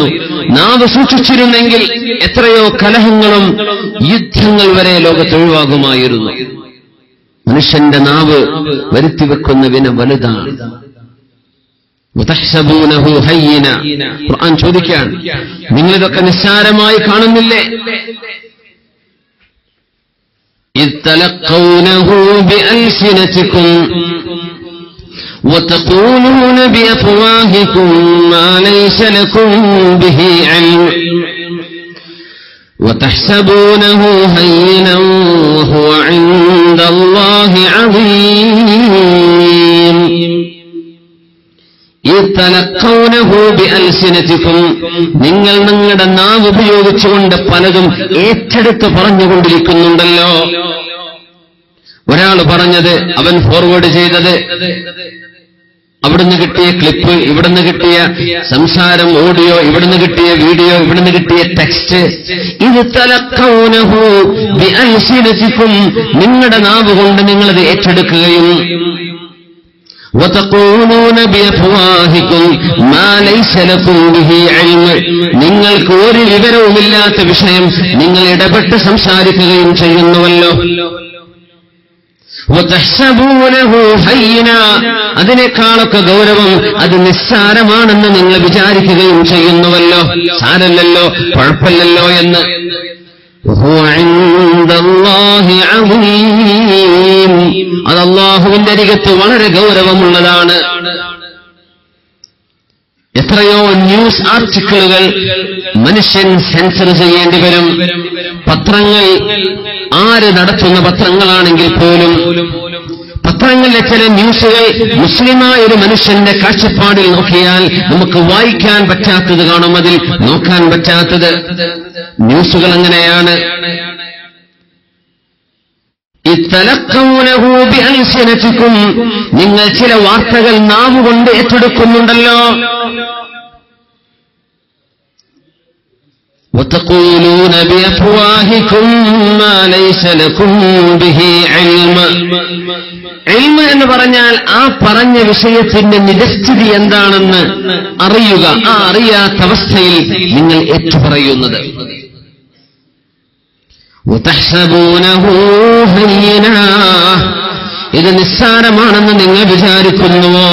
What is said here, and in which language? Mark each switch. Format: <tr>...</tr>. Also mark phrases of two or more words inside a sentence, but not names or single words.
<ml>നാവ് സൂക്ഷിച്ചിരുന്നെങ്കിൽ എത്രയോ കലഹങ്ങളും യുദ്ധങ്ങൾ വരെ ലോകത്തൊഴിവാകുമായിരുന്നു. മനുഷ്യന്റെ നാവ് വരുത്തിവെക്കുന്ന വിന വലുതാണ്. ഖുർആൻ ചോദിക്കുകയാണ്, നിങ്ങളിതൊക്കെ നിസ്സാരമായി കാണുന്നില്ലേ?</ml> <ar>إذ تلقونه بألسنتكم وتقولون بأفواهكم ما ليس لكم به علم وتحسبونه هينا وهو عند الله عظيم. إذ تلقونه بألسنتكم,</ar> <ml>നിങ്ങൾ നിങ്ങളുടെ നാവ് ഉപയോഗിച്ചുകൊണ്ട് പലതും ഏറ്റെടുത്ത് പറഞ്ഞുകൊണ്ടിരിക്കുന്നുണ്ടല്ലോ. ഒരാൾ പറഞ്ഞത് അവൻ ഫോർവേഡ് ചെയ്തത്, അവിടുന്ന് കിട്ടിയ ക്ലിപ്പ്, ഇവിടുന്ന് കിട്ടിയ സംസാരം ഓഡിയോ, ഇവിടുന്ന് കിട്ടിയ വീഡിയോ, ഇവിടുന്ന് കിട്ടിയ ടെക്സ്റ്റ്. ഇത്</ml> <ar>تلقونه بألسنتكم,</ar> <ml>നിങ്ങളുടെ നാവ് കൊണ്ട് നിങ്ങളത് ഏറ്റെടുക്കുകയും</ml> <ar>وتقولون بأفواهكم ما ليس لكم به علم,</ar> <ml>നിങ്ങൾക്ക് ഒരു വിവരവുമില്ലാത്ത വിഷയം നിങ്ങൾ ഇടപെട്ട് സംസാരിക്കുകയും ചെയ്യുന്നുവല്ലോ.</ml> <ar>وتحسبونه هينا,</ar> <ml>അതിനേക്കാളൊക്കെ ഗൗരവം അത് നിസ്സാരമാണെന്ന് നിങ്ങൾ വിചാരിക്കുകയും ചെയ്യുന്നുവല്ലോ. സാരല്ലല്ലോ, കുഴപ്പമില്ലല്ലോ എന്ന്.</ml> <ar>وهو عند الله عظيم,</ar> <ml>അത് അല്ലാഹുവിന്റെ അരികത്ത് വളരെ ഗൗരവമുള്ളതാണ്. എത്രയോ ന്യൂസ് ആർട്ടിക്കിളുകൾ മനുഷ്യൻ സെൻസർ ചെയ്യേണ്ടി വരും. പത്രങ്ങൾ, ആര് നടത്തുന്ന പത്രങ്ങളാണെങ്കിൽ പോലും പത്രങ്ങളിലെ ചില ന്യൂസുകൾ മുസ്ലിമായ ഒരു മനുഷ്യന്റെ കാഴ്ചപ്പാടിൽ നോക്കിയാൽ നമുക്ക് വായിക്കാൻ പറ്റാത്തത് കാണും, അതിൽ നോക്കാൻ പറ്റാത്തത്. ന്യൂസുകൾ അങ്ങനെയാണ്.</ml> <ar>إذ تلقونه بألسنتكم,</ar> <ml>നിങ്ങൾ ചില വാർത്തകൾ നാവുകൊണ്ട് ഏറ്റെടുക്കുന്നുണ്ടല്ലോ.</ml> <ar>وتقولون بأفواهكم ما ليس لكم به علم.</ar> <ml>ഇൽമ എന്ന് പറഞ്ഞാൽ ആ പറഞ്ഞ വിഷയത്തിന്റെ നിജസ്ഥിതി എന്താണെന്ന് അറിയുക. ആ അറിയാത്ത അവസ്ഥയിൽ നിങ്ങൾ ഏറ്റുപറയുന്നത്.</ml> <ar>وتحسبونه هينا,</ar> <ml>ഇത് നിസ്സാരമാണെന്ന് നിങ്ങൾ വിചാരിക്കുന്നുവോ?</ml>